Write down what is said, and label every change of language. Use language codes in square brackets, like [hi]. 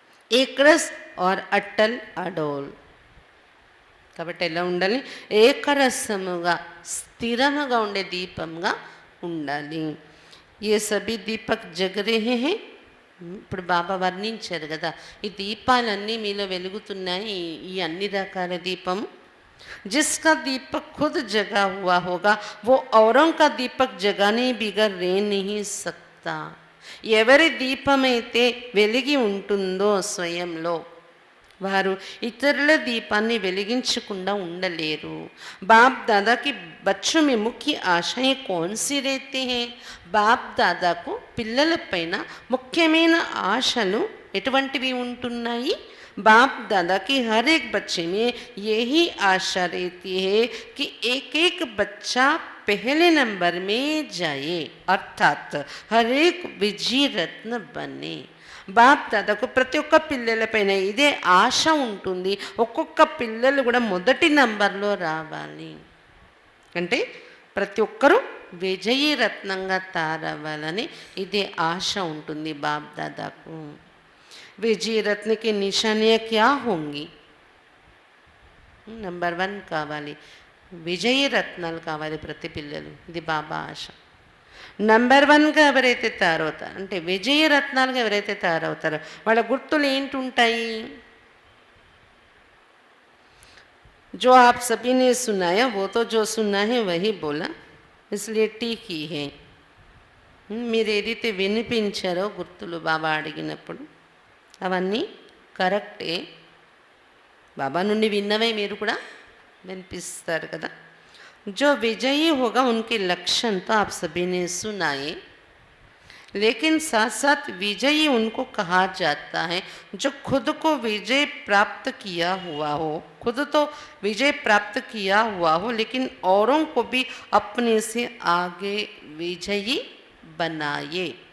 [hi] ఏకరస్ are అట్టల్ అడోల్. [te] కాబట్టి ఎలా ఉండాలి? ఏకరసముగా స్థిరముగా ఉండే దీపంగా ఉండాలి. [hi] ఏ సభీ దీపక్ జగరేహే హే. [te] ఇప్పుడు బాబా వర్ణించారు కదా, ఈ దీపాలన్నీ మీలో వెలుగుతున్నాయి, ఈ అన్ని రకాల దీపం. [hi] जिसका दीपक खुद जगा हुआ होगा वो औरों का दीपक जगाने बिगर रह नहीं सकता. [te] ఎవరి దీపమైతే వెలిగి ఉంటుందో స్వయంలో వారు ఇతరుల దీపాన్ని వెలిగించకుండా ఉండలేరు. [hi] బాప్ దాదాకి బచ్చోं में मुख्य आशाएं कौन सी रहती हैं? [te] బాప్ దాదాకు పిల్లల పైన ముఖ్యమైన ఆశలు ఎటువంటివి ఉంటున్నాయి? [hi] बाप दादा की हर एक बच्चे में यही आशा रहती है कि एक एक बच्चा पहले नंबर में जाए, अर्थात हर एक विजय रत्न बने. [te] బాప్ దాదాకు ప్రతి ఒక్క పిల్లలపైన ఇదే ఆశ ఉంటుంది, ఒక్కొక్క పిల్లలు కూడా మొదటి నంబర్లో రావాలి అంటే ప్రతి ఒక్కరూ విజయీ రత్నంగా తయారవ్వాలని ఇదే ఆశ ఉంటుంది బాప్ దాదాకు. [hi] విజయీ రత్న కి నిశానియా క్యా హోంగి? [te] నంబర్ 1 కావాలి, విజయీ రత్నాలు కావాలి ప్రతి పిల్లలు, ఇది బాబా ఆశ. నంబర్ 1గా ఎవరైతే తయారవుతారు అంటే విజయ రత్నాలుగా ఎవరైతే తయారవుతారో వాళ్ళ గుర్తులు ఏంటుంటాయి? [hi] जो आप सभी ने सुनाया वो तो जो सुना है वही बोला, इसलिए ठीक ही है. [te] మీరు ఏదైతే వినిపించారో గుర్తులు బాబా అడిగినప్పుడు అవన్నీ కరెక్టే, బాబా నుండి విన్నవే మీరు కూడా వినిపిస్తారు కదా. [hi] जो विजयी होगा उनके लक्षण तो आप सभी ने सुनाए, लेकिन साथ साथ विजयी उनको कहा जाता है जो खुद को विजय प्राप्त किया हुआ हो, खुद तो विजय प्राप्त किया हुआ हो लेकिन औरों को भी अपने से आगे विजयी बनाए.